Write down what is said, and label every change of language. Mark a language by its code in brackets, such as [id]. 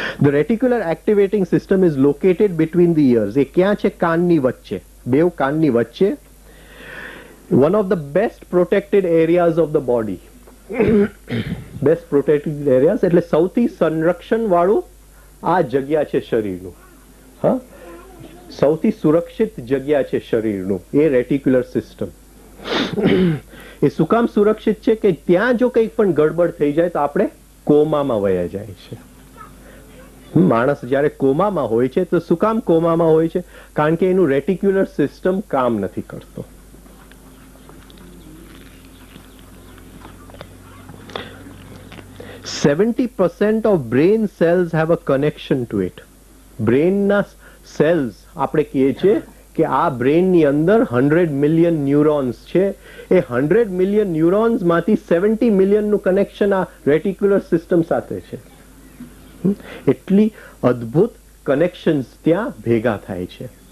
[en] The reticular activating system is located between the ears. [gu] એ ક્યાં છે? કાનની વચ્ચે, બેવ કાનની વચ્ચે. [en] One of the best protected areas of the body. Best protected areas [gu] એટલે સૌથી સંરક્ષણ વાળું આ જગ્યા છે શરીરનું. હા, સૌથી સુરક્ષિત જગ્યા છે શરીરનું એ રેટિક્યુલર સિસ્ટમ. એ શું કામ સુરક્ષિત છે? કે ત્યાં જો કંઈક પણ ગડબડ થઈ જાય તો આપણે કોમામાં વયા જાય છે. માણસ જ્યારે કોમામાં હોય છે તો શું કામ કોમામાં હોય છે? કારણ કે એનું રેટિક્યુલર સિસ્ટમ કામ નથી કરતો. [en] %70 of brain cells have a connection to it. [gu] બ્રેનના cells આપણે કહીએ છીએ કે આ બ્રેનની અંદર 100 મિલિયન ન્યુરોન્સ છે. એ 100 મિલિયન ન્યુરોન્સ માંથી 70 મિલિયનનું કનેક્શન આ રેટિક્યુલર સિસ્ટમ સાથે છે. એટલી અદ્ભુત કનેક્શન્સ ત્યાં ભેગા થાય છે.